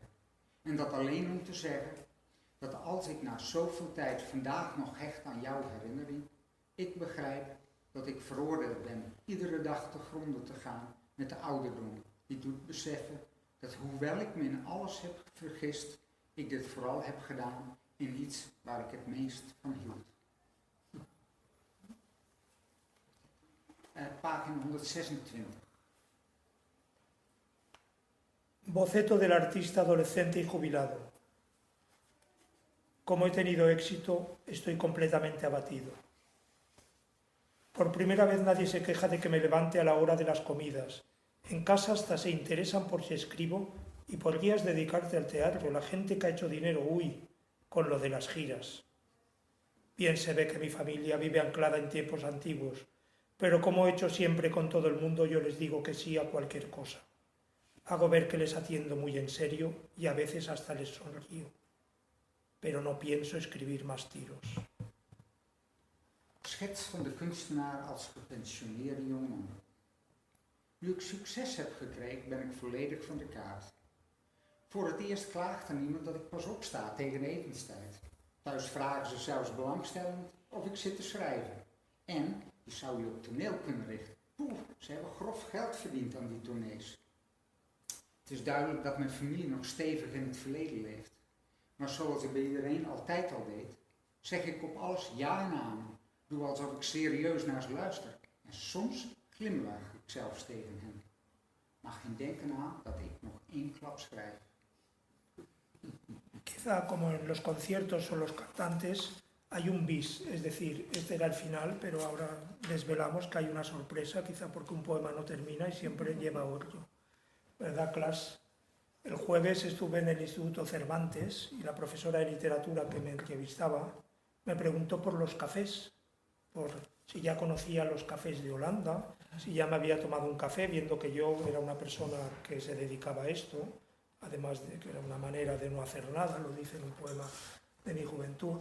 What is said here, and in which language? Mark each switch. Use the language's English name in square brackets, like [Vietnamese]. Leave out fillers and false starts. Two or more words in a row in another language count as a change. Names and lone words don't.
[Dutch] En dat alleen om te zeggen dat als ik na zoveel tijd vandaag nog hecht aan jouw herinnering, ik begrijp dat ik veroordeeld ben iedere dag te gronden te gaan met de ouderdom die doet beseffen dat hoewel ik me in alles heb vergist, ik dit vooral heb gedaan in iets waar ik het meest van hield. pagina 126. [Spanish] Boceto del artista adolescente y jubilado. Como he tenido éxito, estoy completamente abatido. Por primera vez nadie se queja de que me levante a la hora de las comidas. En casa hasta se interesan por si escribo y podrías dedicarte al teatro. La gente que ha hecho dinero, con lo de las giras. Bien se ve que mi familia vive anclada en tiempos antiguos, pero como he hecho siempre con todo el mundo, yo les digo que sí a cualquier cosa. Hago ver que les atiendo muy en serio y a veces hasta les sonrío. Pero no pienso escribir más tiros. [Dutch] Schets van de kunstenaar als gepensioneerde jongen. Nu ik succes heb gekregen, ben ik volledig van de kaart. Voor het eerst klaagt er niemand dat ik pas opsta tegen de etenstijd. Thuis vragen ze zelfs belangstellend of ik zit te schrijven. En, je zou je op toneel kunnen richten. Poeh, ze hebben grof geld verdiend aan die tournees. Het is duidelijk dat mijn familie nog stevig in het verleden leeft. Maar zoals ik bij iedereen altijd al deed, zeg ik op alles ja en amen. Doe alsof ik serieus naar ze luister. En soms glimlach ik zelfs tegen hen. Maar geen denken aan dat ik nog één klap schrijf. [Spanish] Quizá como en los conciertos o los cantantes hay un bis, es decir, este era el final, pero ahora desvelamos que hay una sorpresa, quizá porque un poema no termina y siempre lleva otro. ¿Verdad, Clas? El jueves estuve en el Instituto Cervantes y la profesora de literatura que me entrevistaba me preguntó por los cafés, por si ya conocía los cafés de Holanda, si ya me había tomado un café, viendo que yo era una persona que se dedicaba a esto, además de que era una manera de no hacer nada, lo dice en un poema de mi juventud.